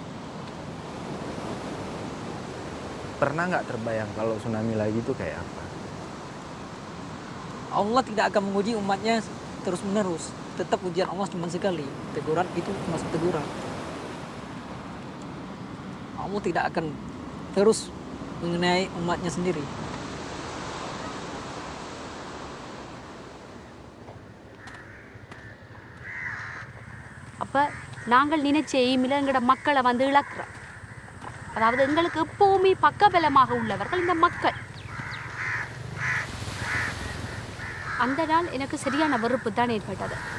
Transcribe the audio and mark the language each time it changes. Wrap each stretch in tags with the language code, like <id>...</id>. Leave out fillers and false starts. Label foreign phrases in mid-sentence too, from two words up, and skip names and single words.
<id>Pernah nggak terbayang kalau tsunami lagi itu kayak apa? Allah tidak akan menguji umatnya terus menerus. Tetap ujian Allah cuma sekali. Teguran itu masuk teguran. Allah tidak akan terus mengenai umatnya sendiri.</id> <ta>அப்போ நாங்கள் நினைச்ச எய்மில் எங்களோட மக்களை வந்து இழக்கிறோம். அதாவது எங்களுக்கு எப்போவுமே பக்கபலமாக உள்ளவர்கள் இந்த மக்கள். அந்த நாள் எனக்கு சரியான வெறுப்பு தான் ஏற்பட்டது.</ta>